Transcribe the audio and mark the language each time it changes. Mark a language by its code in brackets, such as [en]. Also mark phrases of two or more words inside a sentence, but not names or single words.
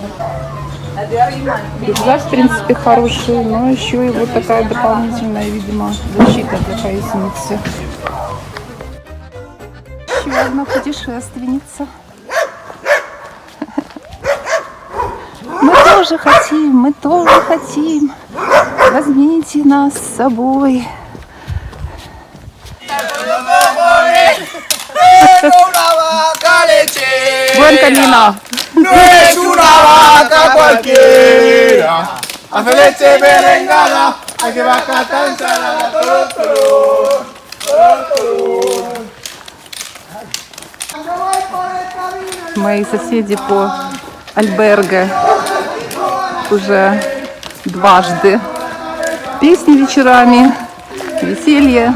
[ru] Рюкзак, в принципе, хороший, но еще и вот такая дополнительная, видимо, защита для поясницы. Еще одна путешественница. Мы тоже хотим. Возьмите нас с собой. [es] Buen camino. No es una vaca cualquiera. Hace leche merengada, hay que vaca tan salada. [ru] Мои соседи по альберге уже дважды. Песни вечерами, веселье.